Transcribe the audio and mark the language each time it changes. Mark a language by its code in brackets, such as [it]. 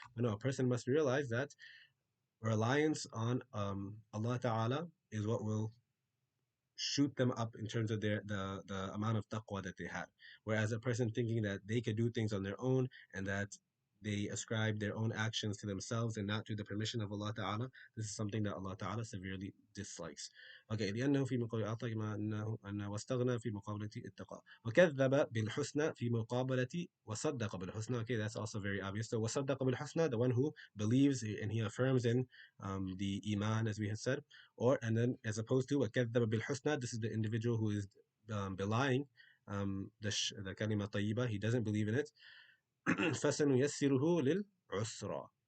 [en] But no, a person must realize that reliance on Allah Ta'ala is what will shoot them up in terms of the amount of taqwa that they had. Whereas a person thinking that they could do things on their own and that they ascribe their own actions to themselves and not to the permission of Allah Ta'ala, this is something that Allah Ta'ala severely dislikes. [ar] Okay, لأنه في مقابل أعطى كما أنه واستغنى في مقابلة اتقى وكذب بالحسنى في مقابلة وصدق بالحسنى. [en] Okay, that's also very obvious. So [ar] وصدق بالحسنى, [en] the one who believes and he affirms in the iman, as we had said, and then as opposed to [ar] وَكَذَّبَ بِالْحُسْنَى, [en] this is the individual who is belying the kalima tayyiba, he doesn't believe in it. [ar] فَسَنُيَسِّرُهُ لِلْعُسْرَى.